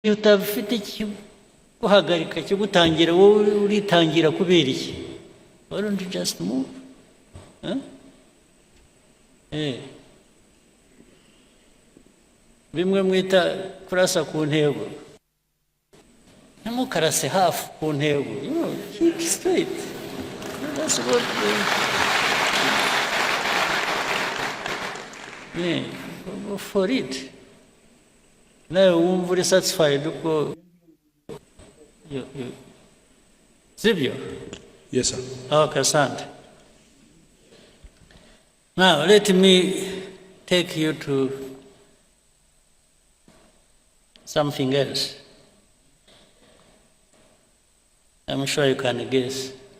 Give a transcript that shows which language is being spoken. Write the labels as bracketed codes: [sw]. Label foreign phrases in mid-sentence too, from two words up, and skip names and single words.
[rw] iyo utabifite guhagarika cyo gutangira wowe uritangira kubera iki? [en] Why don't you just move? [rw] Bimwe mwita kurasa ku ntego, ntimukarase hafi ku ntego, [en] keep straight. That's what go for it. [rw] Nawe wumva uri satisfied uko sibyo? [en] Yes, sir. Okay, Sand. Now, let me take you to something else. I'm sure you can guess.